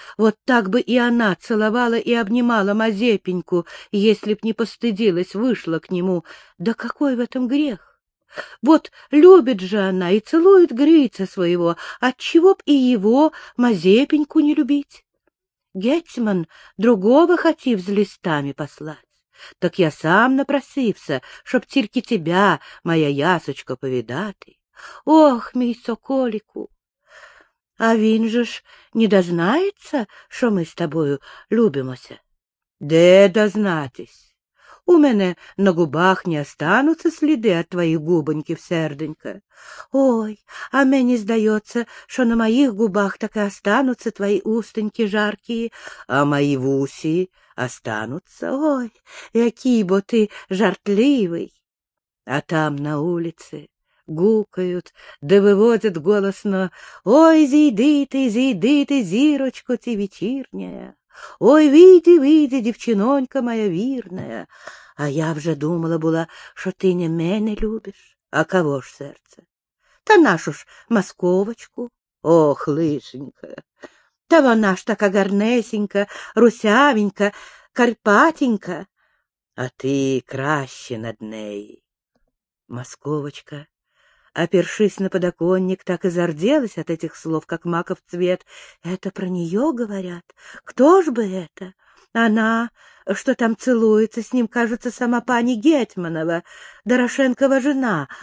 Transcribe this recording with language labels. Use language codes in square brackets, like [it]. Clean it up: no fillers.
[ru] Вот так бы и она целовала и обнимала Мазепеньку, если б не постыдилась, вышла к нему. Да какой в этом грех? Вот любит же она и целует Грица своего, отчего б и его, Мазепеньку, не любить? [uk] Гетьман другого хотів [ru] с листами послать. [uk] Так я сам напросився, чтоб тільки тебя, моя ясочка, повидати. Ох, мій соколику! А він же ж не дознается, що ми з тобою любимося? Де дознатись? У мене на губах не остануться сліди от твоїх губоньків, серденька. Ой, а мені здається, що на моїх губах так і остануться твої устеньки жаркі, а мої вусі остануться. Ой, який бо ти жартливий. А там на улиці гукают, [ru] да вывозят [uk] голосно. Ой, зійди ти, зірочко ці вечірняя. Ой, вийди, вийди, дівчинонька моя вірная. А я вже думала була, що ти не мене любиш. А кого ж серце? Та нашу ж масковочку. Ох, лишенька. Та вона ж така гарнесенька, русявенька, карпатенька. А ти краще над неї. [ru] Масковочка, опершись на подоконник, так и зарделась от этих слов, как маков цвет. Это про нее говорят? Кто ж бы это? Она, что там целуется с ним, кажется, сама пани Гетьманова, Дорошенкова жена.